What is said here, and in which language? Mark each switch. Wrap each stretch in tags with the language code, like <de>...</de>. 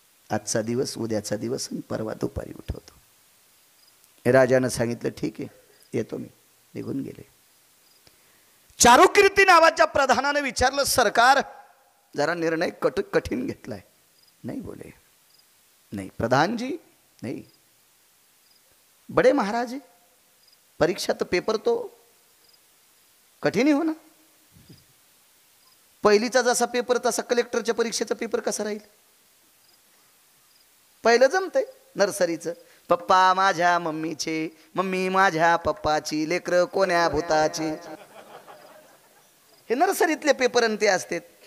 <mr>आजचा दिवस, उद्याचा दिवस आणि परवा दुपारी उठवतो. हे राजानं सांगितलं, ठीक आहे येतो मी. निघून गेले. चारुकीर्ती नावाच्या प्रधानाने विचारलं, सरकार जरा निर्णय कठीण घेतलाय.</mr> <hi>नहीं बोले, नहीं प्रधान जी नहीं, बड़े महाराज है, परीक्षा तो पेपर तो कठीण ही हो ना.</hi> <mr>पहिलीचा जसा पेपर तसा कलेक्टरच्या परीक्षेचा पेपर कसा राहील. पहिलं जमतंय नर्सरीचं, पप्पा माझ्या मम्मीचे, मम्मी माझ्या पप्पाची, लेकर कोण्या भूताची. हे नर्सरीतले पेपर आणि ते असतात.</mr>